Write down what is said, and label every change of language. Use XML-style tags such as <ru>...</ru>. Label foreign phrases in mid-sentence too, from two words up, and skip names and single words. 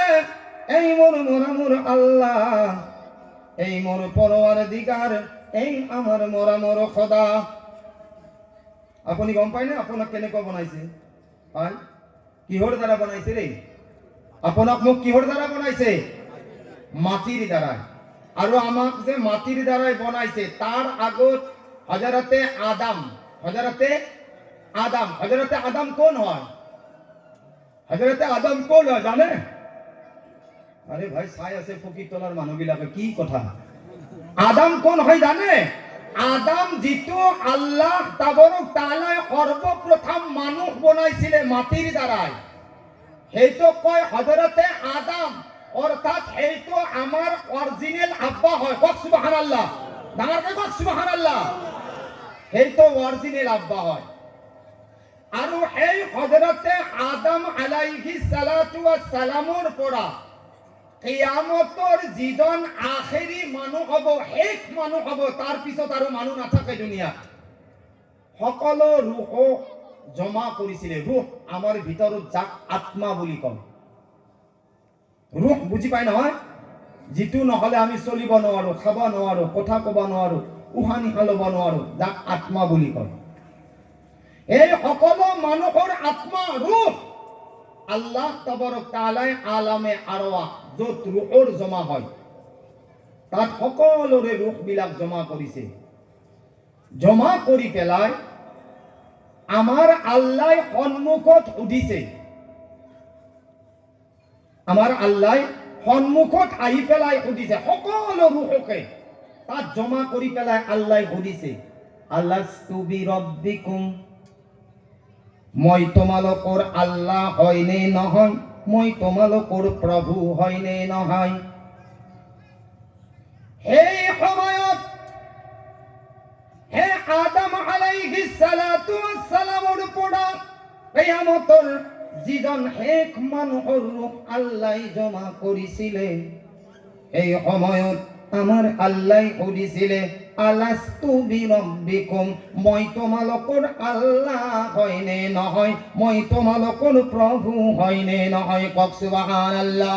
<as>এই মোৰ মৰমৰ আল্লাহ এই মোৰ পৰৱাৰদিগাৰ এই আমার মৰমৰ খোদা আপুনি গম পায় না আপোনাক কেনেকৈ বনাইছে পাই কিহৰ দ্বাৰা বনাইছে ৰে আপোনাক মোক কিহৰ দ্বাৰা বনাইছে মাটিৰ দ্বাৰা আৰু আমাক যে মাটিৰ দ্বাৰাই বনাইছে তাৰ আগত হযরতে আদম কোন হয় হযরতে আদম কোন হয় জানে আরে ভাই চাই আছে ফকির তলার মানুহবিলাকে কি কথা আদম কোন হয় জানে আদম যিটো</as> <ar>الله تبارك وتعالى</ar> <as>সর্বপ্রথম মানুহ বনাইছিলে মাটিৰ দ্বাৰাই সেইটো কয় হযরতে আদম অর্থাৎ সেইটো আমাৰ অরিজিনাল আব্বা হয় কক সুবহানাল্লাহ ডাঙৰকৈ কক সুবহানাল্লাহ সেইটো অরিজিনাল আব্বা হয় আৰু এই হযরতে আদম</as> <ar>عليه الصلاة والسلام</ar> <as>পৰা কিয়ামতৰ যিজন আখেৰি মানুহ হ'ব শেষ মানুহ হ'ব তাৰ পিছত আৰু মানুহ নাথাকে দুনিয়া সকলো ৰূহ জমা কৰিছিলে ৰূহ আমাৰ ভিতৰত যাক আত্মা বুলি কয় ৰূহ বুজি পায় নহয় যিটো নহলে আমি চলিব নোৱাৰো খাব নোৱাৰো কথা ক'ব নোৱাৰো উশাহ নিশাহ ল'ব নোৱাৰো যাক আত্মা বুলি কয় এই সকলো মানুহৰ আত্মা ৰূহ</as> <ar>الله تبارك وتعالى عالم الأرواح</ar> <as>যত রূহৰ জমা হয় তাত সকলোৰে ৰূহ বিলাক জমা কৰিছে জমা কৰি পেলাই আমাৰ আল্লাহ সন্মুখত সুধিছে আমাৰ আল্লাহ সন্মুখত আহি পেলাই সুধিছে সকলো ৰূহকে তাত জমা কৰি পেলাই আল্লাহ সুধিছে</as> <ar>ألست بربكم</ar> <as>মই তোমালোকৰ আল্লাহ হয় নে নহয় মই তোমালোকৰ প্ৰভু হয় নে নহয় এই সময়ত হে আদম</as> <ar>عليه الصلاة والسلام</ar> <as>পৰা কিয়ামতৰ যিজন শেষ মানুহৰ ৰূহ আল্লাহ জমা কৰিছিলে এই সময়ত আমাৰ আল্লাহ সুধিছিলে</as> <ar>ألست بربكم,</ar> <as>মই তোমালোকৰ আল্লাহ হয়নে নহয়, মই তোমালোকৰ প্ৰভু হয়নে নহয়, কওক সুবহানাল্লাহ।</as>